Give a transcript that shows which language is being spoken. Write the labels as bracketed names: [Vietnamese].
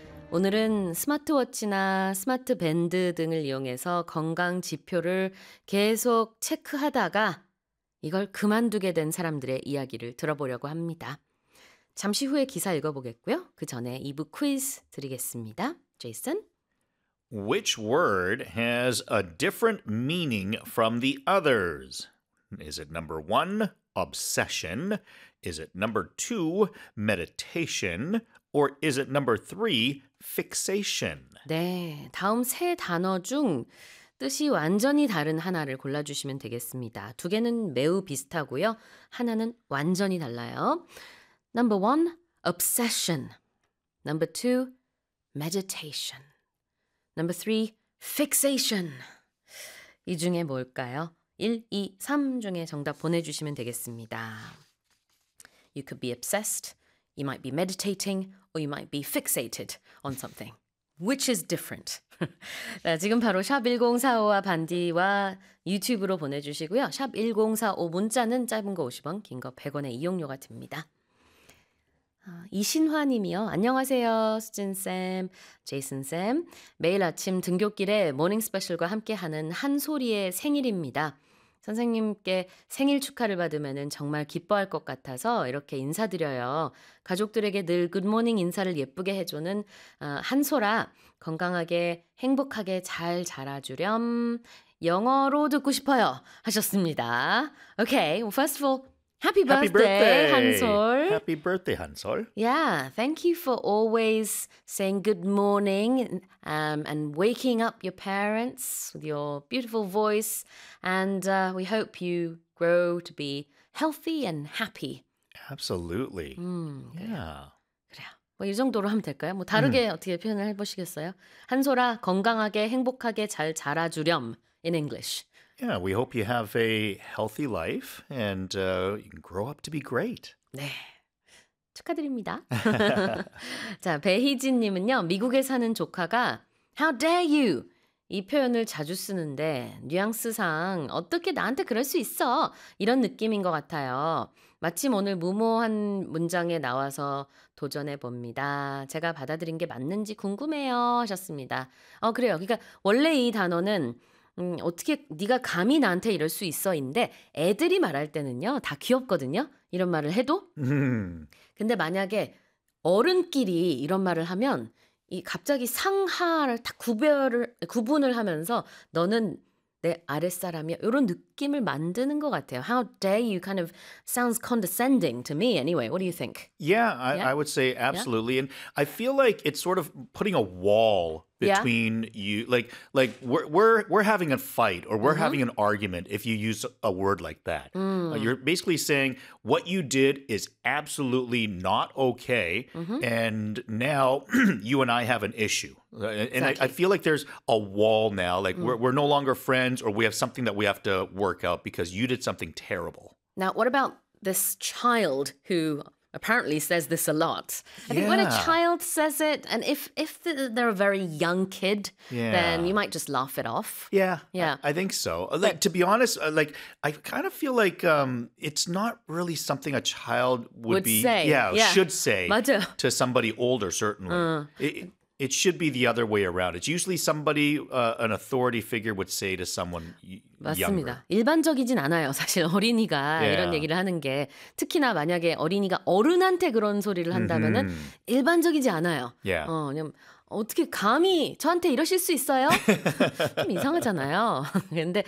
[Korean] 오늘은 스마트워치나 스마트밴드 등을 이용해서 건강 지표를 계속 체크하다가 이걸 그만두게 된 사람들의 이야기를 들어보려고 합니다. 잠시 후에 기사 읽어보겠고요. 그 전에 2부 퀴즈 드리겠습니다. [English] Jason? Which word has a different meaning from the others? Is it number one, obsession? Is it number two, meditation? Or is it number three, fixation? [Korean] 네, 다음 세 단어 중 뜻이 완전히 다른 하나를 골라주시면 되겠습니다. 두 개는 매우 비슷하고요. 하나는 완전히 달라요. [English] Number one, obsession. Number two, meditation. Number three, fixation. [Korean] 이 중에 뭘까요? 1, 2, 3 중에 정답 보내주시면 되겠습니다. [English] You could be obsessed, you might be meditating, or you might be fixated on something. Which is different? [Korean] 자, 지금 바로 샵 1045와 반디와 유튜브로 보내주시고요. 샵 1045 문자는 짧은 거 50원, 긴 거 100원의 이용료가 듭니다. 이신화님이요. 안녕하세요. 수진쌤, 제이슨쌤. 매일 아침 등교길에 모닝 스페셜과 함께하는 한솔이의 생일입니다. 선생님께 생일 축하를 받으면 정말 기뻐할 것 같아서 이렇게 인사드려요. 가족들에게 늘 굿모닝 인사를 예쁘게 해주는 한솔아, 건강하게 행복하게 잘 자라주렴. 영어로 듣고 싶어요. 하셨습니다. 오케이, [English] okay, first of all, happy birthday, 한솔. Happy birthday, 한솔. Yeah, thank you for always saying good morning and waking up your parents with your beautiful voice. And we hope you grow to be healthy and happy. Absolutely. Yeah. [Korean] 그래요. 뭐 이 정도로 하면 될까요? 뭐 다르게 어떻게 표현을 해보시겠어요? 한솔아, 건강하게 행복하게 잘 자라주렴 [English] in English. Yeah, we hope you have a healthy life and you can grow up to be great. [Korean] 네, 축하드립니다. 자, 배희진 님은요. 미국에 사는 조카가 [English] How dare you? [Korean] 이 표현을 자주 쓰는데 뉘앙스상 어떻게 나한테 그럴 수 있어? 이런 느낌인 것 같아요. 마침 오늘 무모한 문장에 나와서 도전해 봅니다. 제가 받아들인 게 맞는지 궁금해요 하셨습니다. 그래요. 그러니까 원래 이 단어는 어떻게 네가 감히 나한테 이럴 수 있어인데 애들이 말할 때는요 다 귀엽거든요 이런 말을 해도 근데 만약에 어른끼리 이런 말을 하면 이 갑자기 상하를 딱 구분을 하면서 너는 내 아랫사람이야 이런 느낌을 만드는 것 같아요. [English] How dare you kind of sounds condescending to me anyway. What do you think? Yeah, I would say absolutely. Yeah? And I feel like it's sort of putting a wall between you. Like we're having a fight or we're having an argument if you use a word like that. You're basically saying what you did is absolutely not okay. And now you and I have an issue. And exactly. I feel like there's a wall now. Like we're no longer friends or we have something that we have to work out because you did something terrible. Now, what about this child who apparently says this a lot? Yeah. I think when a child says it, and if they're a very young kid, then you might just laugh it off. Yeah. I think so. Like, to be honest, like I kind of feel like it's not really something a child would say. Yeah, should say to somebody older, certainly. It should be the other way around. It's usually somebody, an authority figure would say to someone [Korean] 맞습니다. [English] younger. [Korean] 맞습니다. 일반적이진 않아요. 사실 어린이가 이런 얘기를 하는 게. 특히나 만약에 어린이가 어른한테 그런 소리를 한다면 일반적이지 않아요. [English] Yeah. [Korean] 어떻게 감히 저한테 이러실 수 있어요? 좀 이상하잖아요. 그런데